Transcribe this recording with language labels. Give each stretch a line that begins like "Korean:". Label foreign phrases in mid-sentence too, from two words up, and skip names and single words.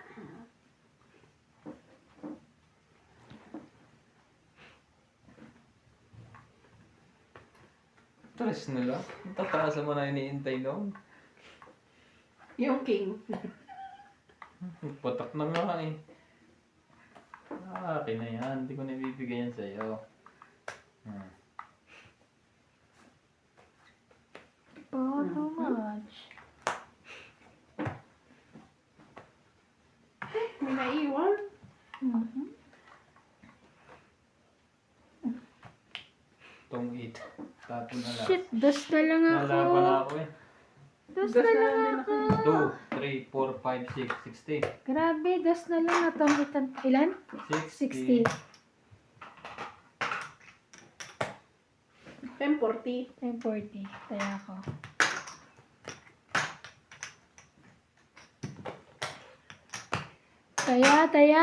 Filipino: Tres nila? Ang tataas mo na iniintay noon. Yung King. Patak na nga eh. Akin na yan. Hindi ko nabibigay yan sa'yo.
English: Oh, too much.
Filipino: May naiwan. Mm-hmm. Itong 8. Tapon na lang. Shit, dos na lang ako. Nalaban na ako eh. Dos Dos na na lang lang ako. 2, 3, 4, 5, 6, 60. Grabe, dos na lang atong ilan? 60. 1040. 1040. Kaya ako. Taya.